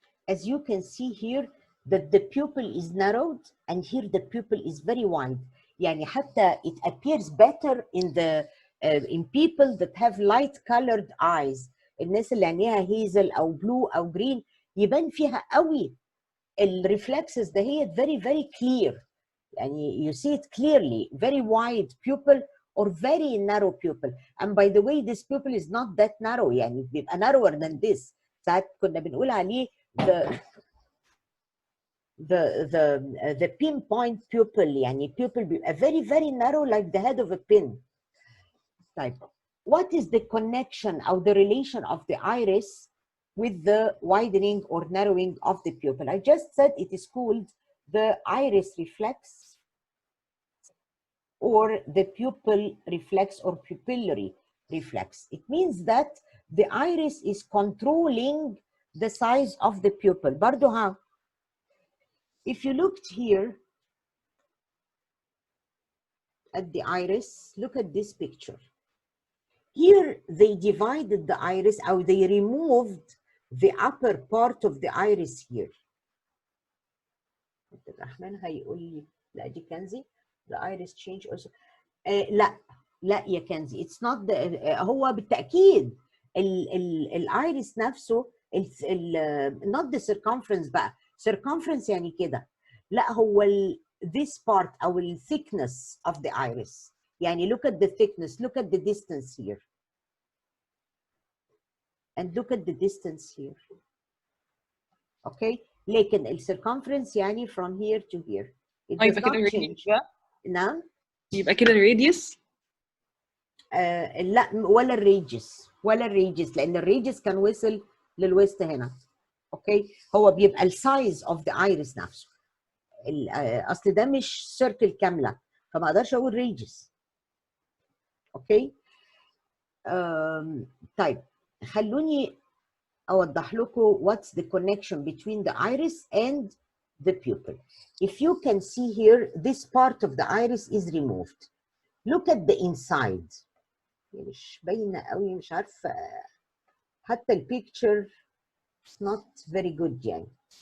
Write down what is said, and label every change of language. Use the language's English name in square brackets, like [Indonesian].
[English] As you can see here that the pupil is narrowed, and here the pupil is very wide. [Arabic] يعني حتى [English] it appears better in the in people that have light colored eyes. [Arabic] الناس اللي عينيها هيزل او بلو او جرين يبان فيها قوي الريفلكسز ده هي [English] very very clear. [Arabic] يعني [English] you see it clearly, very wide pupil or very narrow pupil. And by the way, this pupil is not that narrow، [Arabic] يعني بيبقى [English] narrower than this. [Arabic] ساعات كنا بنقول عليه [English] the pinpoint pupil، [Arabic] يعني [English] pupil بيبقى very very narrow like the head of a pin. طيب what is the connection or the relation of the iris with the widening or narrowing of the pupil? I just said it is called the iris reflex or the pupil reflex or pupillary reflex. It means that the iris is controlling the size of the pupil. [Arabic] برضو ها [English] if you looked here at the iris, look at this picture. Here they divided the iris, or they removed the upper part of the iris here. [Arabic] الرحمن هيقول لي لا دي كنزي [English] the iris change also. [Arabic] لا يا كنزي [English] it's not the [Arabic] هو بالتأكيد الايرس نفسه [English] not the circumference [Arabic] بقى. [English] circumference [Arabic] يعني كده، لا هو [English] this part [Arabic] او ال [English] thickness of the iris. يعني look at the thickness, look at the distance here and look at the distance here. Okay, [Arabic] لكن ال [English] circumference يعني from here to here. It does not change. [Arabic] نعم يبقى كده الراديوس لا ولا الريجس لان الريجس كان وصل للوسط هنا. [English] okay [Arabic] هو بيبقى [English] السايز of the iris [Arabic] نفسه. اصل ده مش سيركل كامله فما اقدرش اقول ريجس. اوكي طيب خلوني اوضح لكم [English] what's the connection between the iris and the pupil. If you can see here, this part of the iris is removed. Look at the inside. [Arabic] مش باينه قوي، مش عارفه حتى البيكتشر [English] it's not very good [Arabic] يعني.